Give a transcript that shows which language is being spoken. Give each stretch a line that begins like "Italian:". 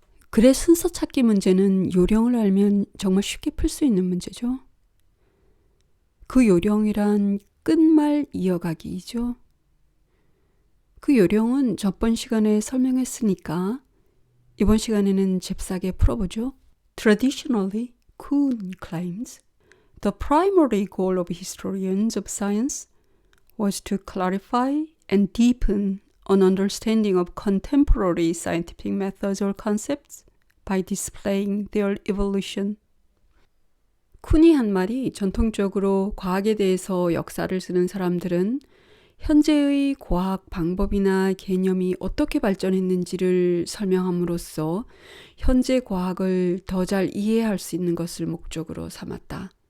Korean: 글의 순서 찾기 문제는 요령을 알면 정말 쉽게 풀 수 있는 문제죠. 그 요령이란 끝말 이어가기이죠. 그 요령은 저번 시간에 설명했으니까 이번 시간에는 잽싸게 풀어보죠.
English: Traditionally, Kuhn claims the primary goal of historians of science was to clarify and deepen an understanding of contemporary scientific methods or concepts by displaying their evolution.
Korean: 쿤이 한 말이 전통적으로 과학에 대해서 역사를 쓰는 사람들은 현재의 과학 방법이나 개념이 어떻게 발전했는지를 설명함으로써 현재 과학을 더 잘 이해할 수 있는 것을 목적으로 삼았다.